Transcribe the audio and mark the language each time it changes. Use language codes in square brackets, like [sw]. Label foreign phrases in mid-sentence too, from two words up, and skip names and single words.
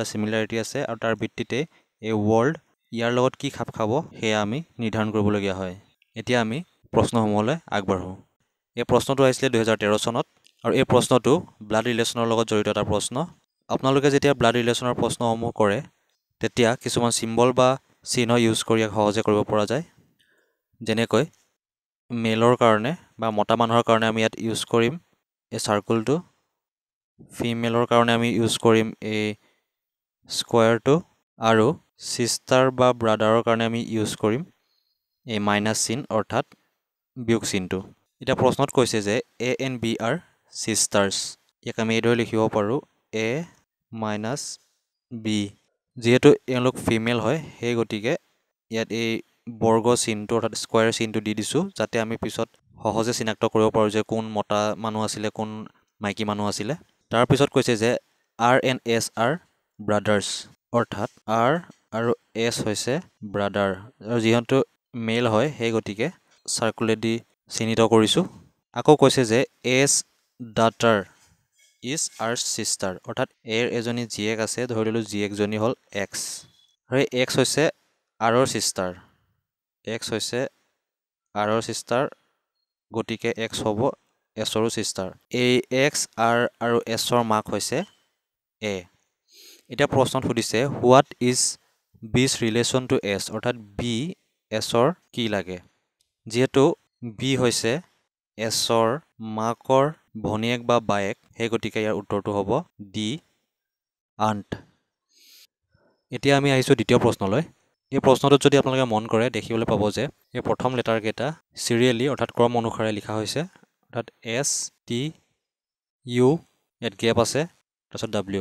[as] সিমিলাৰিটি আছে আৰু তাৰ ভিত্তিতে এই ৱৰ্ল্ড ইয়াৰ লগত কি খাপ খাব হেয়া আমি নিৰ্ধাৰণ কৰিবলগীয়া হয় এতিয়া আমি প্ৰশ্নসমূহলৈ আগবাঢ়ো এই প্ৰশ্নটো আহিছিল 2013 চনত আৰু এই প্ৰশ্নটো [en] blood relation [as] লগত জড়িত এটা প্ৰশ্ন আপোনালোকে যেতিয়া [en] blood relation [as] প্ৰশ্নসমূহ কৰে তেতিয়া কিছুমান সিম্বল বা চিহ্ন ইউজ কৰি সহজে কৰিব পৰা যায় যেনেকৈ মেলৰ কাৰণে বা মতা মানুহৰ কাৰণে আমি ইয়াত ইউজ কৰিম এই সাৰ্কেলটো ফিমেলৰ কাৰণে আমি ইউজ কৰিম এই স্কয়াৰটো আৰু সিস্টাৰ বা ব্ৰাদাৰৰ কাৰণে আমি ইউজ কৰিম এই মাইনাস চিন অৰ্থাৎ বিয়োগ চিনটো এটা প্ৰশ্নত কৈছে যে [en] a and b are [as] sisters ইয়াক আমি এইদৰে লিখিব পাৰো a minus b যেহেতু এওঁলোক ফিমেল হয় সেই গতিকে ইয়াত এই বৰ্গ চিনটো অৰ্থাৎ স্কয়াৰ চিনটো দি দিছো যাতে আমি পিছত সহজে চিনাক্ত কৰিব পাৰো যে কোন মতা মানুহ আছিল কোন মাইকী মানুহ আছিল তাৰ পিছত কৈছে যে [en] r and s are brothers [as] অৰ্থাৎ r আৰু s হৈছে ব্ৰাদাৰ আৰু যিহেতু মেল হয় সেই গতিকে সাৰ্কুলেদি চিহ্নিত কৰিছো আকৌ কৈছে যে [en] s daughter is our sister [as] অৰ্থাৎ এৰ এজনী জীয়েক আছে ধৰিলো জীয়েক জনী হল x আৰু x হৈছে r ৰ সিস্টাৰ x হৈছে r ৰ সিস্টাৰ গতিকে x হ'ব s ৰ সিস্টাৰ এই x r আৰু s ৰ মাক হৈছে a এটা প্ৰশ্নত সুধিছে [en] what is b's relation to s [as] অৰ্থাৎ b s ৰ কি লাগে যেহেতু b হৈছে s ৰ মাকৰ ভনীয়েক বা বায়েক, সেই গতিকে ইয়াৰ উত্তৰটো হ'ব [en] D aunt. [as] এতিয়া আমি আহিছোঁ দ্বিতীয় প্ৰশ্নলৈ। এই প্ৰশ্নটোত যদি আপোনালোকে মন কৰে দেখিবলৈ পাব যে এই প্ৰথম লেটাৰকেইটা চিৰিয়েলি অৰ্থাৎ ক্ৰম অনুসাৰে লিখা হৈছে, অৰ্থাৎ এছ টি ইউ, ইয়াত গেপ আছে, তাৰপিছত ডাব্লিউ।